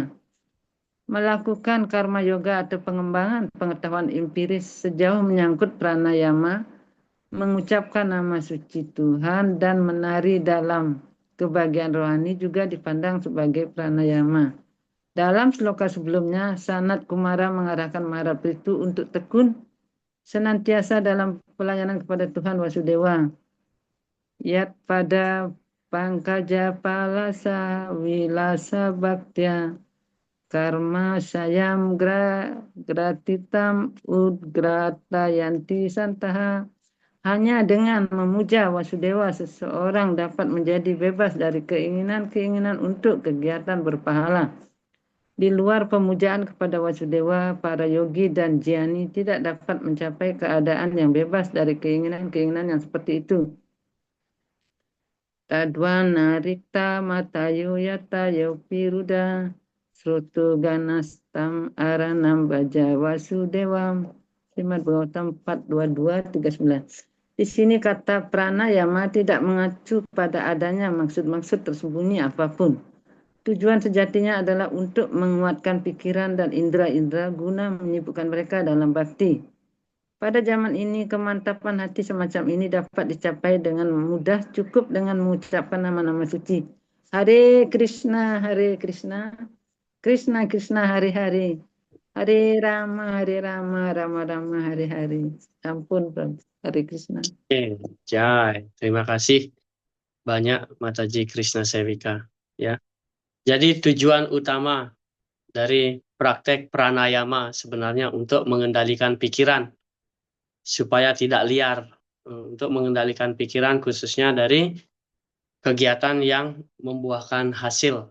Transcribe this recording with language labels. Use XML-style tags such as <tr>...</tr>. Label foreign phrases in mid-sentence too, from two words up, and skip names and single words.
<id>Melakukan karma yoga atau pengembangan pengetahuan empiris sejauh menyangkut pranayama, mengucapkan nama suci Tuhan, dan menari dalam kebahagiaan rohani juga dipandang sebagai pranayama. Dalam sloka sebelumnya, Sanat Kumara mengarahkan Maharaj Prithu untuk tekun senantiasa dalam pelayanan kepada Tuhan Wasudewa.</id> <sa>यत् पाद पङ्कज पलाश विलास भक्त्या कर्माशयं ग्रथितम् उद्ग्रथयन्ति सन्तः.</sa> <id>Hanya dengan memuja Wasudewa, seseorang dapat menjadi bebas dari keinginan-keinginan untuk kegiatan berpahala. Di luar pemujaan kepada Wasudewa, para yogi dan jnani tidak dapat mencapai keadaan yang bebas dari keinginan-keinginan yang seperti itu.</id> <sa>तद्वन्न रिक्त मतयो यतयोऽपि रुद्ध स्रोतोगणास्तम् अरणं भज वासुदेवम्.</sa> <id>Srimad Bhagavatam 4.22.39. Di sini kata pranayama tidak mengacu pada adanya maksud-maksud tersembunyi apapun. Tujuan sejatinya adalah untuk menguatkan pikiran dan indera-indera guna menyibukkan mereka dalam bakti. Pada zaman ini, kemantapan hati semacam ini dapat dicapai dengan mudah cukup dengan mengucapkan nama-nama suci. Hare Krishna, Krishna Krishna, Hare Hare, Hare Rama, Rama Rama, Hare Hare. Ampun, Hare Krishna. Oke, Jai. Terima kasih banyak Mataji Krishna Sevika. Ya. Jadi tujuan utama dari praktek pranayama sebenarnya untuk mengendalikan pikiran supaya tidak liar, untuk mengendalikan pikiran khususnya dari kegiatan yang membuahkan hasil.</id>